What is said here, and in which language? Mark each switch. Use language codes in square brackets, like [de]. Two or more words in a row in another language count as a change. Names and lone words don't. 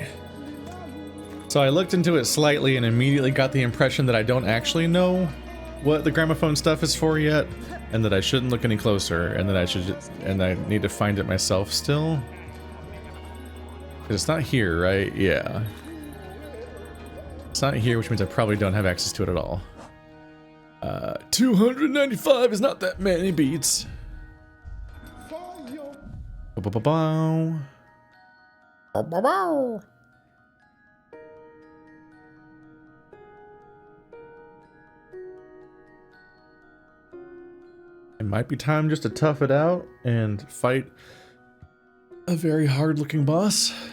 [en] So I looked into it slightly and immediately got the impression that I don't actually know what the gramophone stuff is for yet, and that I shouldn't look any closer, and that I need to find it myself still. 'Cause it's not here, right? Yeah. It's not here, which means I probably don't have access to it at all. 295 is not that many beats. Ba-ba-ba-bow. Ba-ba-bow. It might be time just to tough it out and fight a very hard-looking boss.